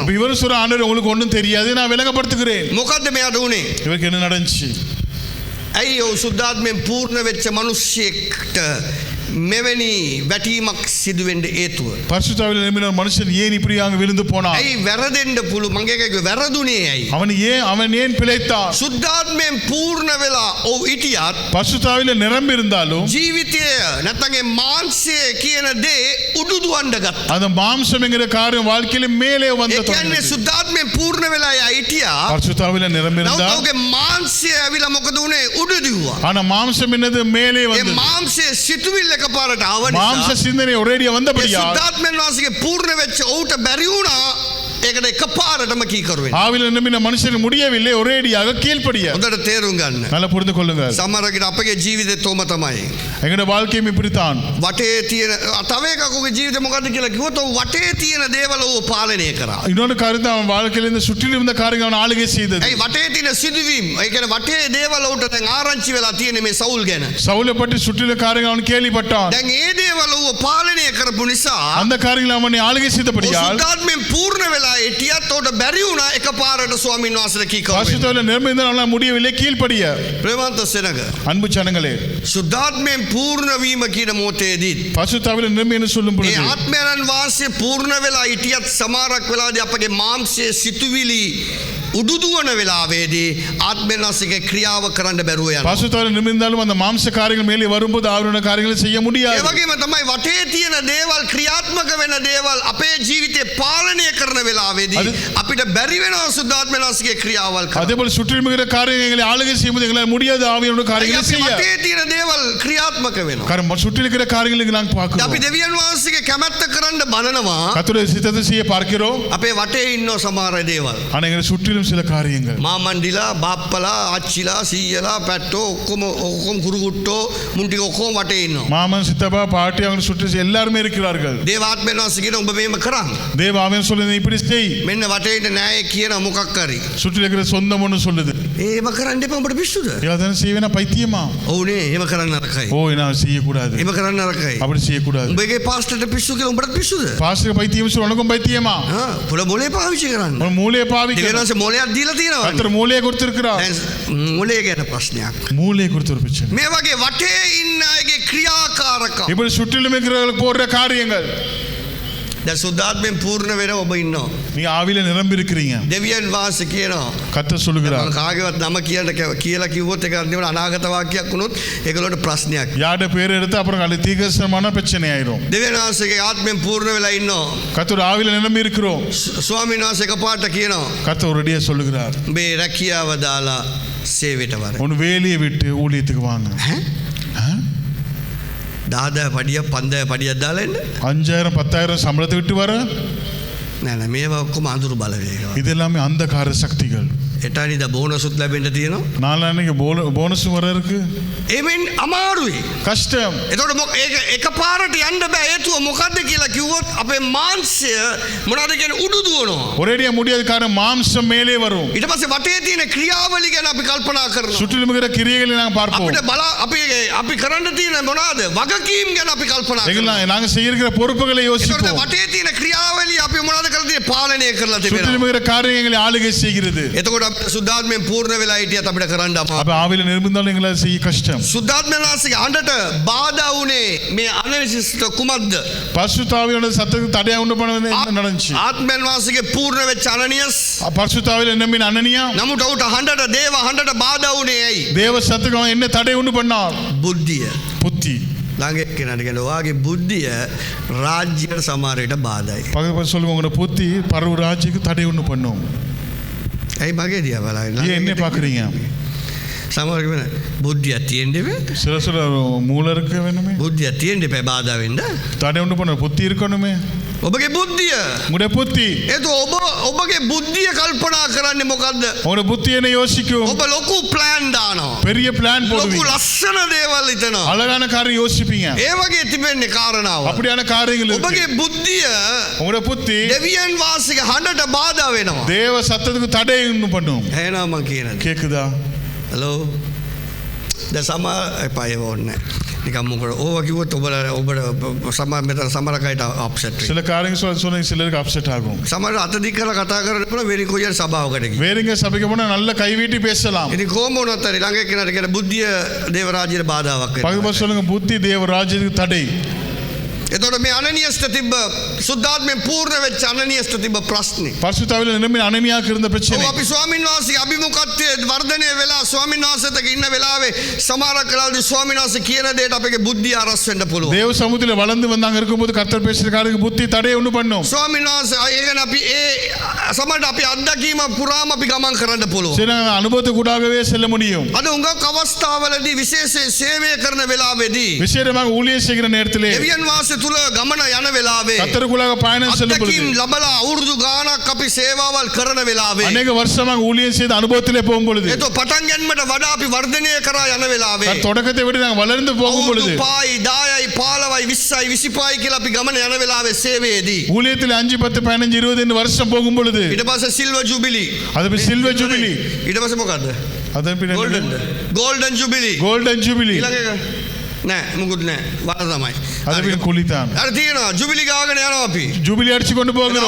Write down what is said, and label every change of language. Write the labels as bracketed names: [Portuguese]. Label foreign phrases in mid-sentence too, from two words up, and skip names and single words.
[Tamil] அப்ப இவர் சொல்ற ஆண்டவரே உங்களுக்கு ஒன்றும் தெரியாது நான் விளங்கப்படுத்துகிறேன். [Sinhala] මොකද්ද මෙයාට උනේ? [Tamil] இவருக்கு என்ன நடந்துச்சு? [Sinhala] ඇයි ඔව් සුද්ධාත්මයෙන් පූර්ණ වෙච්ච මිනිස්සෙක්ට මෙවැනි වැටීමක් සිදු වෙන්න හේතුව? [Tamil] பரிசுத்தாவில நிரம்பின மனுஷன் ஏன் இப்படியாக விழுந்து போனான்? [Sinhala] ඇයි වැරදෙන්න පුළු මගේ එකේ වැරදුනේ ඇයි? [Tamil] அவன் ஏன் பிழைத்தான்? [Sinhala] සුද්ධාත්මයෙන් පූර්ණ වෙලා ඔව් හිටියත් [Tamil] பரிசுத்தாவில நிரம்பி இருந்தாலும் [Sinhala] ජීවිතය නැත්නම් ඒ මාංශය කියන දේ උඩුදුවන්න ගත්තා. [Tamil] அந்த மாம்சம் என்கிற காரியம் வாழ்க்கையில மேலே [Sinhala] ඒ [Tamil] வந்து [Sinhala] කියන්නේ සුද්ධාත්මයෙන් පූර්ණ වෙලා හිටියා. [Tamil] பரிசுத்தாவில நிரம்பி இருந்தா [Sinhala] නමුත් ඔහුගේ මාංශය ඇවිල්ලා මොකද උනේ? උඩුදුවා. [Tamil] ஆனா மாம்சம் என்னது மேலே [Sinhala] ඒ [Tamil] வந்து [Sinhala] මාංශයේ සිතුවිල්ල එකපාරට ආව [Tamil] மாம்ச [Sinhala] නිසා [Tamil] சிந்தனை ஒரேடியா வந்தபடியா [Sinhala] සුද්ධාත්මයන් වහන්සේගේ පූර්ණ වෙච්ච ඔහුට බැරි වුණා ඒකට එකපාරටම කීකරු වෙන්න. [Tamil] ஆவில நிரம்பின மனுஷன் முடியவில்லை ஒரேடியாக கீழ்ப்படிய. [Sinhala] හොඳට තේරුම් ගන්න. [Tamil] நல்லா புரிந்து கொள்ளுங்கள். [Sinhala] සමහරකට අපගේ ජීවිතේ තෝම තමයි. [Tamil] எங்களுடைய வாழ்க்கையும் இப்படித்தான். [Sinhala] වටේ තියෙන තව එකකගේ ජීවිතේ මොකද්ද කියලා කිව්වොත් ඔව් වටේ තියෙන දේවල් ඔව් පාලනය කරා. [Tamil] இன்னொரு காரியம் அவன் வாழ்க்கையில இந்த சுற்றிலும் இருந்த காரியங்கள் அவன் ஆளுகை செய்தது. [Sinhala] ඒ වටේ තියෙන සිදුවීම් ඒ කියන්නේ වටේ දේවල් උට දැන් ආරංචි වෙලා තියෙන මේ සවුල් ගැන. [Tamil] சவுலை பற்றி சுற்றில காரியங்கள் அவன் கேள்விப்பட்டான். [Sinhala] දැන් ඒ දේවල් ඔව් පාලනය කරපු නිසා [Tamil] அந்த காரியங்களை அவனை ஆளுகை செய்தபடியால் [Sinhala] සුද්ධාත්මයෙන් පූර්ණ වෙලා හිටියත් උට බැරි වුණා එකපාරට ස්වාමීන් වහන්සේට කීකරු වෙන්න. [Tamil] பரிசுத்தாவில நிரம்பி இருந்தால் அவனால் முடியவில்லை கீழ்ப்படிய. [Sinhala] ප්‍රේමන්ත සෙනග [Tamil] அன்பு ஜனங்களே [Sinhala] සුද්ධාත්මයෙන් පූර්ණ වීම කියන මොහොතේදී [Tamil] பரிசுத்தாவில நிரம்பி என்று சொல்லும் [Sinhala] ඒ [Tamil] பொழுது [Sinhala] ආත්මයන් වාසයේ පූර්ණ වෙලා හිටියත් සමහරක් වෙලාදී අපගේ මාංශයේ සිතුවිලි උඩුදුවන වෙලාවේදී ආත්මනාසිකේ ක්‍රියාව කරන්න බැරුව යනවා. [Tamil] பசுத்தாவில் நிமிர்ந்தாலும் அந்த மாம்ச காரியங்கள் மேலே வரும்போது ஆவியான காரியங்களை செய்ய [Sinhala] ඒ [Tamil] முடியாது. [Sinhala] වගේම තමයි වටේ තියෙන දේවල් ක්‍රියාත්මක වෙන දේවල් අපේ ජීවිතේ පාලනය කරන වෙලාවේදී අපිට බැරි වෙනවා සුද්ධාත්මනාසිකේ ක්‍රියාවල් කරන්න. [Tamil] அதே போல சுற்றிலும் இருக்கிற காரியங்களை ஆளுகை செய்யும்போது எங்களால் முடியாது ஆவியான காரியங்களை [Sinhala] අපි [Tamil] செய்ய. [Sinhala] වටේ තියෙන දේවල් ක්‍රියාත්මක වෙනවා. [Tamil] காரணம் சுற்றி இருக்கிற காரியங்களுக்கு நாங்கள் [Sinhala] අපි [Tamil] பார்க்கிறோம். [Sinhala] දෙවියන් වහන්සේගේ කැමැත්ත කරන්න බලනවා. [Tamil] கர்த்தருடைய சித்தத்தை செய்ய பார்க்கிறோம். [Sinhala] අපේ වටේ ඉන්න සමහර දේවල්. [Tamil] ஆனா எங்களை சுற்றிலும் சில காரியங்கள் [Sinhala] මාමණ්ඩිලා බාප්පලා අච්චිලා සීයලා පැට්ටෝ ඔක්කොම කුරුකුට්ටෝ මුන් ටික ඔක්කොම වටේ ඉන්නවා. [Tamil] மாமன் சித்தப்பா பாட்டி அவங்க சுற்றி எல்லாருமே இருக்கிறார்கள். [Sinhala] දේවාත්මයන් වහන්සේ කියන ඔබ මේම කරන්න. [Tamil] தேவ ஆவியானவர் சொல்லுது இப்படி செய். [Sinhala] මෙන්න වටේ ඉන්න න්‍යාය කියන මොකක් හරි. [Tamil] சுற்றி இருக்கிற சொந்தம் ஒன்று சொல்லுது. [Sinhala] ඒව කරන්න එපා උඹට පිස්සුද? [Tamil] ஏதாவது செய்வேனா பைத்தியமா? [Sinhala] ඔව්නේ එහෙම කරන්න නරකයි. [Tamil] ஓ நான் செய்யக்கூடாது. [Sinhala] එහෙම කරන්න නරකයි. [Tamil] அப்படி செய்யக்கூடாது. [Sinhala] උඹගේ පාස්ටර්ට පිස්සු කියලා උඹට පිස්සුද? [Tamil] பாஸ்டர் பைத்தியம் சொல்ல உனக்கும் பைத்தியமா? [Sinhala] පොළ මොලේ පාවිච්චි කරන්න. [Tamil] உன் மூளையை பாவிக்க. [Sinhala] දෙවියන් වහන්සේ මොලයක් දීලා තියෙනවා. [Tamil] கர்த்தர் மூளையை கொடுத்திருக்கிறார். [Sinhala] දැන් මොලේ ගැන ප්‍රශ්නයක්. [Tamil] மூளையை கொடுத்து ஒரு பிரச்சனை. [Sinhala] මේ වගේ වටේ ඉන්න අයගේ ක්‍රියාකාරකම්. [Tamil] இப்படி சுற்றிலும் இருக்கிறவர்களுக்கு போடுற காரியங்கள். [Sinhala] දැන් සුද්ධාත්මෙන් පූර්ණ වෙන ඔබ ඉන්නවා. [Tamil] நீங்க ஆவியில நிரம்பி இருக்கிறீங்க. [Sinhala] දෙවියන් වහන්සේ කියනවා. [Tamil] கர்த்தர் சொல்லுகிறார். [Sinhala] මම කාගේවත් නම කියලා කිව්වොත් ඒක අන්තිමට අනාගත වාක්‍යයක් වුණොත් ඒගොල්ලන්ට ප්‍රශ්නයක්. [Tamil] யாரோட பேர் எடுத்து அப்புறம் அது தீர்க்கதரிசனமான பிரச்சனை ஆயிரும். [Sinhala] දෙවියන් වහන්සේගේ ආත්මෙන් පූර්ණ වෙලා ඉන්නවා. [Tamil] கர்த்தர் ஆவியில நிரம்பி இருக்கிறோம். [Sinhala] ස්වාමීන් වහන්සේ එකපාරට කියනවා. [Tamil] கர்த்தர் ஒரேடியா சொல்லுகிறார். [Sinhala] මේ රැකියාව දාලා සේවයට වර. [Tamil] உன் வேலையை விட்டு ஊழியத்துக்கு வாங்க. [Sinhala] දාදා පඩිය 5000 පඩියක් දාලා එන්න. [Tamil] 5000 10000 சம்பளத்தை விட்டு வர. [Sinhala] නෑ නෑ මේවා ඔක්කොම අඳුරු බලවේග. [Tamil] இது எல்லாமே அந்தகார சக்திகள். [Sinhala] එටානිද බෝනසුත් ලැබෙන්න තියෙනවා. [Tamil] நாளான்னைக்கு போனஸ் வர இருக்கு. [Sinhala] එමෙන් අමාරුයි. [Tamil] கஷ்டம். [Sinhala] එතකොට ඒක එකපාරට යන්න බෑ. හේතුව මොකද්ද කියලා කිව්වොත් අපේ මාංශය මොනවද කියන්නේ උඩු දුවනවා. [Tamil] ஒரேடியா முடியாத காரணம் மாம்சம் மேலே வரும். [Sinhala] ඊට පස්සේ වටේ තියෙන ක්‍රියාවලිය ගැන අපි කල්පනා කරනවා. [Tamil] சுற்றிலும் இருக்கிற கிரியைகளை நாங்க பார்ப்போம். [Sinhala] අපිට අපි කරන්න තියෙන මොනවද? වගකීම් ගැන අපි කල්පනා කරනවා. [Tamil] நாங்க செய்யற பொறுப்புகளை [Sinhala] ඒකට [Tamil] யோசிப்போம். [Sinhala] වටේ තියෙන ක්‍රියාවලිය අපි මොනවද කරලා තියෙන්නේ? පාලනය කරලා තිබෙනවා. [Tamil] சுற்றிலும் இருக்கிற காரியங்களை ஆளுகை செய்கிறது. [Sinhala] එතකොට අපිට සුද්ධාත්මයෙන් පූර්ණ වෙලා හිටියත් අපිට කරන්න අමාරුයි. [Tamil] அப்ப ஆவியில நிரம்பினாலும் எங்களால் செய்ய கஷ்டம். [Sinhala] සුද්ධාත්මයන් වහන්සේගේ අඬට බාධා වුණේ මේ අනවිශිෂ්ට කුමක්ද? [Tamil] பரிசுத்தாவியோட சத்தத்துக்கு தடையா உண்டு பண்ணது என்ன நடந்துச்சு? [Sinhala] ආත්මයන් වහන්සේගේ පූර්ණ වෙච්ච අනනියස් [Tamil] பரிசுத்தாவில நம்பின அனனியா [Sinhala] නමුත් ඔහුට හඬට දේව හඬට බාධා වුණේ ඇයි? [Tamil] தேவ சத்துக்கு அவன் என்ன தடை உண்டு பண்ணார்? [Sinhala] බුද්ධිය. [Tamil] புத்தி. [Sinhala] ළඟ එක්කෙනාට කියන ඔයාගේ බුද්ධිය රාජ්‍යයට සමහර විට බාධායි. [Tamil] பக்கத்துல சொல்லுங்க உங்களோட புத்தி பரவு ராஜ்யத்துக்கு தடை உண்டு பண்ணும். [Sinhala] ඇයි මගේ දිහා බලන්නේ? [Tamil] ஏன் என்ன பாக்குறீங்க? [Sinhala] සමහර වෙන බුද්ධිය තියෙන්න බෑ. [Tamil] சில சில மூளை இருக்க வேணுமே. [Sinhala] බුද්ධිය තියෙන්න බෑ බාධා වෙන්න. [Tamil] தடை உண்டு பண்ண புத்தி இருக்கணுமே. [Sinhala] ඔබගේ බුද්ධිය. [Tamil] உங்களுடைய புத்தி. [Sinhala] ඒත් ඔබගේ බුද්ධිය කල්පනා කරන්නේ මොකද්ද? [Tamil] உங்களோட புத்தி என்ன யோசிக்கும்? [Sinhala] ඔබ ලොකු ප්ලෑන් දානවා. [Tamil] பெரிய பிளான் [Sinhala] ලොකු [Tamil] போடுவீங்க. [Sinhala] ලස්සන දේවල් හිතනවා. [Tamil] அழகான காரியம் யோசிப்பீங்க. [Sinhala] ඒ වගේ තිබෙන්නේ කාරණාව. [Tamil] அப்படியான காரியங்கள் இருக்கு. [Sinhala] ඔබගේ බුද්ධිය [Tamil] உங்களோட புத்தி [Sinhala] දෙවියන් වාසික හඬට බාධා වෙනවා. [Tamil] தேவ சத்தத்துக்கு தடை உண்டு பண்ணும். [Sinhala] එහෙනම් මම කියනද? [Tamil] கேக்குதா? [Sinhala] හලෝ. දැන් සමහර එපා ඒව ඕනේ. නිකම් මොකද ඕවා කිව්වොත් ඔබට සමහර මෙතන සමහර කයට අප්සෙට් වෙයි. [Tamil] சில காரியங்கள் சொன்ன சிலருக்கு அப்செட் ஆகும். [Sinhala] සමහර අත දික් කරලා කතා කරනකොට වෙරි කොයියර් සභාවකට ගිහින්. [Tamil] வேறங்க சபைக்கு போனா நல்ல கைவீட்டி பேசலாம். [Sinhala] ඉතින් කොහොම වුණත් හරි ළඟ එක්කෙනාට කියන බුද්ධිය දේව රාජ්‍යයට බාධාවක් වෙනවා. [Tamil] பகுதி சொல்லுங்க புத்தி தேவ ராஜ்யத்துக்கு தடை. [Sinhala] එතකොට මේ අනනියස්ට තිබ්බ සුද්ධාත්මයෙන් පූර්ණ වෙච්ච අනනියස්ට තිබ්බ ප්‍රශ්නේ. [Tamil] பரிசுத்தாவில நிரம்பின அனனியாக்கு இருந்த பிரச்சனை. [Sinhala] ඔව් අපි ස්වාමීන් වහන්සේගේ අභිමුඛත්වයේ වර්ධනය වෙලා ස්වාමීන් වහන්සේත් එක්ක ඉන්න වෙලාවේ සමහර කාලවලදී ස්වාමීන් වහන්සේ කියන දේට අපේ බුද්ධිය අරස් වෙන්න පුළුවන්. [Tamil] தேவ சமூகத்துல வளர்ந்து வந்தாங்க இருக்கும்போது கர்த்தர் பேசுற காரியத்துக்கு புத்தி தடை உண்டு பண்ணும். [Sinhala] ස්වාමීන් වහන්සේ ඒකන අපි සමහරට අපි අත්දැකීම පුරාම අපි ගමන් කරන්න පුළුවන්. [Tamil] சில அனுபவத்துக்கு கூடாகவே செல்ல முடியும். [Sinhala] අද උඟක් අවස්ථාවලදී විශේෂයෙන් සේවය කරන වෙලාවේදී [Tamil] விசேடமாக ஊழியம் செய்கிற நேரத்திலே [Sinhala] දෙවියන් වහන්සේ තුල ගමන යන වෙලාවේ [Tamil] கர்த்தருக்குள்ளாக பயணம் செல்லும் பொழுது [Sinhala] අත්දැකීම් ලබලා අවුරුදු ගාණක් අපි සේවාවල් කරන වෙලාවේ [Tamil] அநேக வருஷமாக ஊழியம் செய்த அனுபவத்திலே போகும் பொழுது [Sinhala] ඒතෝ පටන් ගැනීමට වඩා අපි වර්ධනය කරා යන වෙලාවේ [Tamil] தொடக்கத்தை விட நாங்கள் வளர்ந்து போகும் பொழுது [Sinhala] 5යි 10යි 15යි 20යි 25යි කියලා අපි ගමන යන වෙලාවේ සේවයේදී [Tamil] ஊழியத்தில் 5 10 15 20 வருஷம் போகும் பொழுது [Sinhala] ඊට පස්සේ [English] silver jubilee [Tamil] அது [English] silver jubilee [Sinhala] ඊට පස්සේ මොකද්ද [Tamil] அதன் பின்னாடி [English] golden jubilee golden jubilee [Sinhala] ඊළඟ එක නෑ මුකුත් නෑ වර තමයි අද වෙන කුලිතාන් අර තියෙනවා ජුබිලි ගාගෙන යනවා අපි. [Tamil] ජුබිලි අடிச்சு கொண்டு போகிறோம்